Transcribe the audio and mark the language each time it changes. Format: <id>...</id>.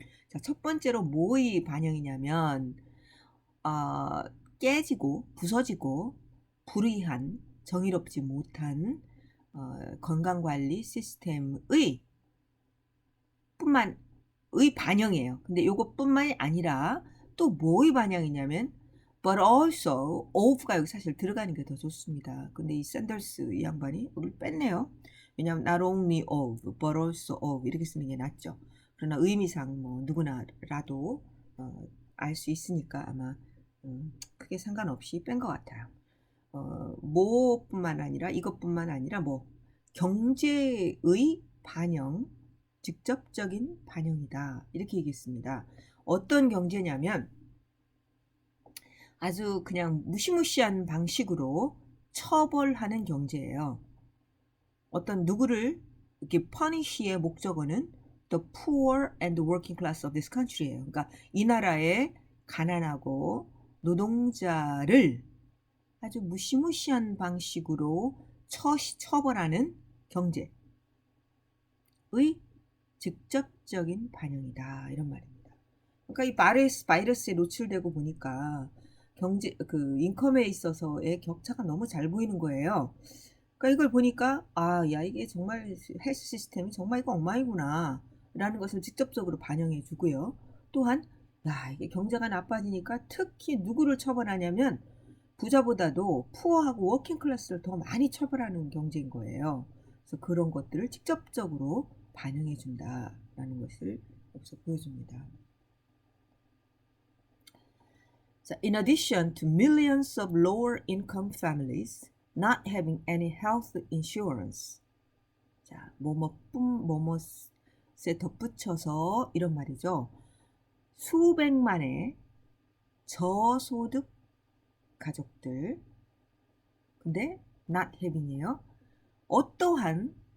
<ko>자, 첫 번째로 뭐의 반영이냐면 깨지고 부서지고 불의한 정의롭지 못한 건강관리 시스템의 반영이에요. 근데 이것뿐만이 아니라 또 뭐의 반영이냐면</ko> <en>but also of</en> <ko>가 여기 사실 들어가는 게 더 좋습니다. 근데 이 샌더스 이 양반이 여기를 뺐네요. 왜냐하면</ko> <en>not only of, but also of</en> <ko>이렇게 쓰는 게 낫죠. 그러나 의미상 뭐 누구나라도 알 수 있으니까 아마 크게 상관없이 뺀 것 같아요. 뭐뿐만 아니라 이것뿐만 아니라 뭐 경제의 반영, 직접적인 반영이다 이렇게 얘기했습니다. 어떤 경제냐면 아주 그냥 무시무시한 방식으로 처벌하는 경제예요. 어떤 누구를 이렇게 punish의 목적어는</ko> <en>the poor and the working class of this country</en> <ko>예요. 그러니까 이 나라의 가난하고 노동자를 아주 무시무시한 방식으로 처벌하는 경제의 직접적인 반영이다 이런 말입니다. 그러니까 이 바이러스에 노출되고 보니까 인컴에 있어서의 격차가 너무 잘 보이는 거예요. 그러니까 이걸 보니까 야 이게 정말 헬스 시스템이 정말 이거 엉망이구나 라는 것을 직접적으로 반영해 주고요. 또한 야 이게 경제가 나빠지니까 특히 누구를 처벌하냐면 부자보다도 푸어하고 워킹 클래스를 더 많이 처벌하는 경제인 거예요. 그래서 그런 것들을 직접적으로 반영해 준다라는 것을 여기서 보여줍니다.</ko> <en>In addition to millions of lower income families not having any health insurance.</en> <ko>자, 뭐뭐에 덧붙여서 이런 말이죠. 수백만의 저소득 가족들. 근데</ko> <en>not having</en> <ko>이에요. 어떠한</ko>